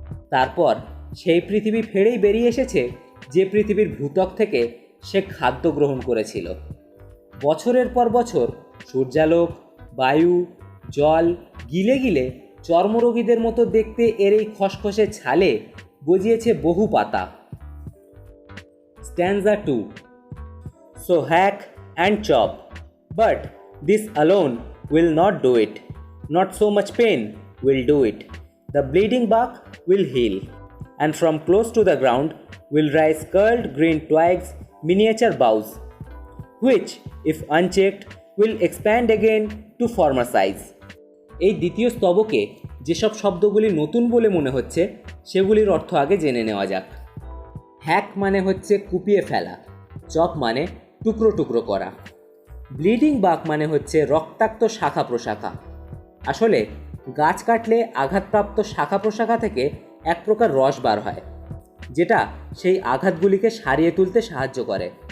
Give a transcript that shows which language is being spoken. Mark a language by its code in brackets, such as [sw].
[bn] তারপর সেই পৃথিবী ফেরেই বেরিয়ে এসেছে যে পৃথিবীর ভূত্বক থেকে সে খাদ্য গ্রহণ করেছিল। বছরের পর বছর সূর্যালোক, বায়ু, জল গিলে গিলে চর্মরোগীদের মতো দেখতে এর এই খসখসে ছালে গজিয়েছে বহু পাতা। [en] Stanza 2. So hack and chop, but this alone will not do it. Not so much pain will do it. The bleeding bark will heal, and from close to the ground will rise curled green twigs, miniature boughs, which, if unchecked, will expand again to former size. [bn] এই দ্বিতীয় স্তবকে যেসব শব্দগুলি নতুন বলে মনে হচ্ছে সেগুলির অর্থ আগে জেনে নেওয়া যাক। হ্যাক মানে হচ্ছে কুপিয়ে ফেলা, চপ মানে টুকরো টুকরো করা, ব্লিডিং বাক মানে হচ্ছে রক্তাক্ত শাখা প্রশাখা। আসলে গাছ কাটলে আঘাতপ্রাপ্ত শাখা প্রশাখা থেকে এক প্রকার রস বার হয়, যেটা সেই আঘাতগুলিকে সারিয়ে তুলতে সাহায্য করে।